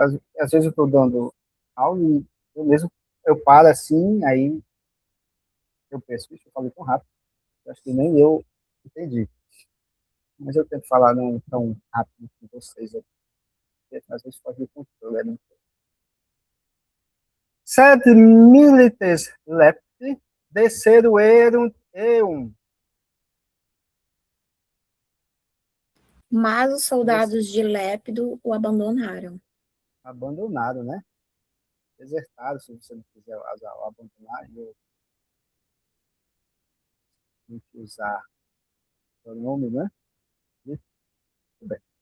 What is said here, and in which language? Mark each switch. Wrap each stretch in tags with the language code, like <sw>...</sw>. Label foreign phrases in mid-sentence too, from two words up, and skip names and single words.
<pt>Às vezes eu estou dando aula e eu paro assim, aí eu penso, eu falei tão rápido. Acho que nem eu entendi. Mas eu tento falar não tão rápido com vocês. Às vezes pode ir controle, né?</pt> <la>Sed milites lepti desceruerunt eum.</la> <pt>Mas os soldados de Lépido o abandonaram. Abandonaram, né? Desertaram, se você não quiser abandonar. tem que usar pronome, né? Muito bem.</pt>